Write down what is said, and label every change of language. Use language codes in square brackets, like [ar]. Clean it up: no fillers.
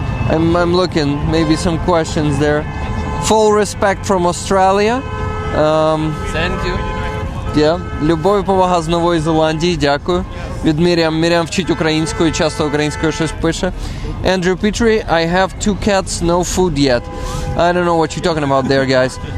[en] I'm looking, maybe some questions there. Full respect from Australia. Thank you. Yeah. [uk] Любов і повага з Нової Зеландії, дякую. Від Мір'ям. Мір'ям вчить українською, часто українською щось пише. [en] Andrew Petrie, I have 2 cats, no food yet. I don't know what you're talking about there, guys.